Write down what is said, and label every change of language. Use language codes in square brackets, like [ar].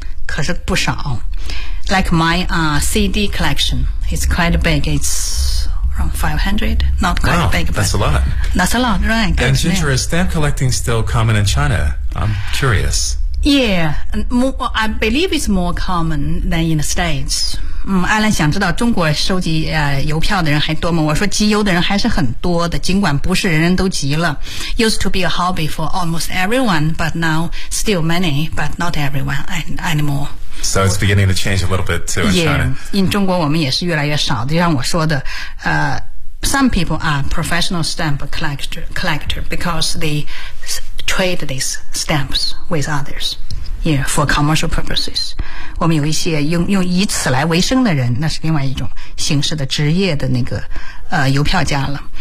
[zh] 可是不少 [en] Like my CD collection. It's quite big. It's around 500. Not quite wow, big. That's a lot. That's a lot, right. And Ginger, is stamp collecting still common in China? I'm curious. Yeah, I believe it's more common than in the States. [zh] 艾伦想知道中国收集邮票的人还多吗？我说集邮的人还是很多的，尽管不是人人都集了。 [en] Used to be a hobby for almost everyone, but now still many, but not everyone anymore. So it's beginning to change a little bit too in China. Yeah, in [zh] 中国我们也是越来越少的，就像我说的 [en] some people are professional stamp collector because they trade these stamps with others, yeah, for commercial purposes. [zh] 我们有一些用以此来为生的人，那是另外一种形式的职业的那个邮票家了。